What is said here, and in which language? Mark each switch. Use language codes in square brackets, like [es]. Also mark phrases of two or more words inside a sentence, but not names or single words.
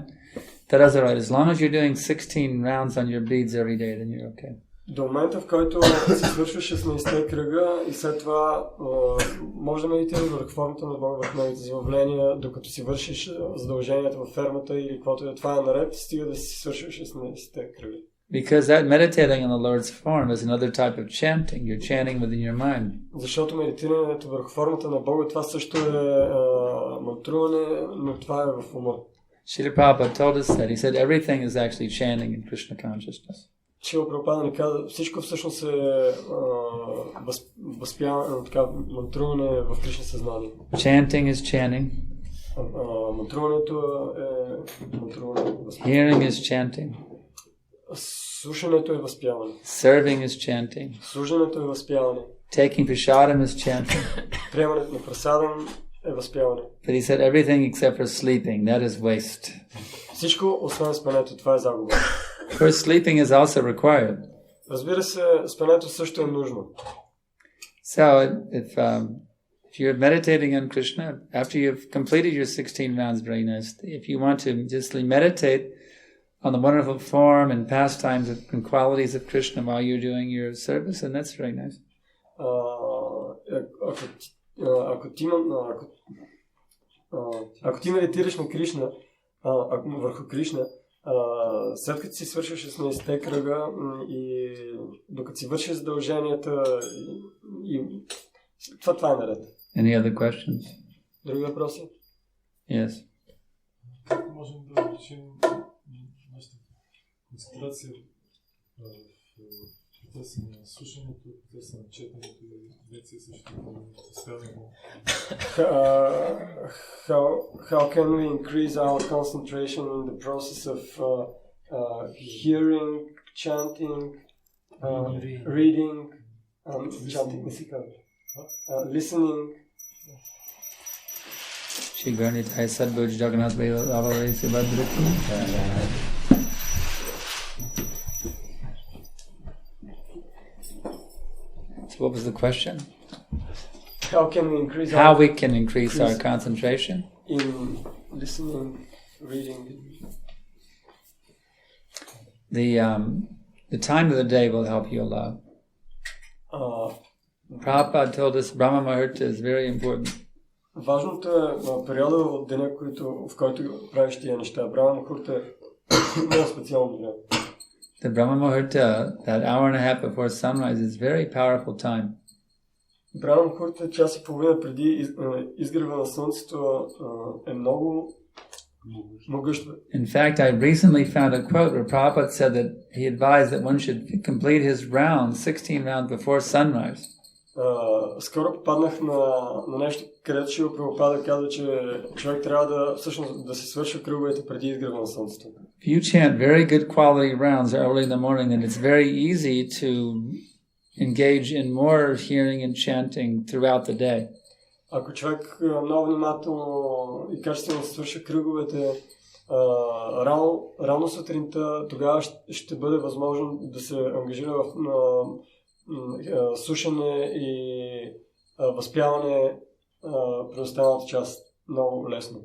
[en] That is all right. As long as you're doing 16 rounds on your beads every day, then you're okay. [bg] До момента, в който си свършваш 16-те кръга и след това може да медитираш върху формата на Бога, върху неговите забавления, докато си вършиш задълженията във фермата или каквото е, това е наред, стига да си свършиш 16-те кръга. [en] Because that meditating on the Lord's form is another type of chanting. You're chanting within your mind. [bg] Защото медитирането върху формата на Бога, това също е мантруване, но това е в ума. [en] Srila Prabhupada told us that. He said everything is actually chanting in Krishna consciousness. [bg] Шрила Прабхупада ни каза, всичко всъщност е мантруване в Кришна съзнание. [en] Chanting is chanting. [bg] Мантруването е мантруване. [en] Hearing is chanting. [bg] Слушането е възпяване. [en] Serving is chanting. [bg] Служенето е възпяване. [en] Taking prasadam is chanting. [bg] Приемането на прасадам е възпяване. [en] But he said everything except for sleeping, that is waste. [bg] Всичко освен спането, това е загуба. [en] Of course, sleeping is also required. [bg] Разбира се, спането също е нужно. [en] So, if you're meditating on Krishna, after you've completed your 16 rounds, very nice. If you want to just meditate on the wonderful form and pastimes and qualities of Krishna while you're doing your service, and that's very nice. [bg] Ако ти медитираш на Кришна, върху Кришна, след като си свършиш 16-те кръга и докато си вършиш задълженията, това е наред. [en] Any other questions? [bg] Други въпроси? [en] Yes. [bg] Как можем да различим концентрация в процеса на слушането, в процеса на четенето и лекция също постоянно. [en] How can we increase our concentration in the process of hearing, chanting, reading, chanting [bg] не си казва. [en] Listening. [sa] Shri Gaurnitai Sadbhuj Jagannath Vaivavare Sivadriti. [en] So what was the question? How can we increase our concentration? In listening, reading. The time of the day will help you a lot. Prabhupada told us Brahma Muhurta is very important. [bg] Важното е периода от деня, в който правиш тия неща. Брахма Мухурта е много специално време. [en] The Brahma Muhurta, that hour and a half before sunrise, is very powerful time. [bg] Брахма Мухурта, час и половина преди изгрева на слънцето, е много могъщо. [en] In fact, I recently found a quote where Prabhupada said that he advised that one should complete his round 16 rounds before sunrise. [bg] Скоро попаднах на нещо, където Шрила Прабхупада казва, че човек трябва всъщност да се свърши кръговете преди изгрева на слънцето. [en] If you chant very good quality rounds early in the morning, then it's very easy to engage in more hearing and chanting throughout the day. [bg] Ако човек много внимателно и качествено свърши кръговете рано сутринта, тогава ще бъде възможно да се ангажира в слушане и възпяване през останалата част много лесно.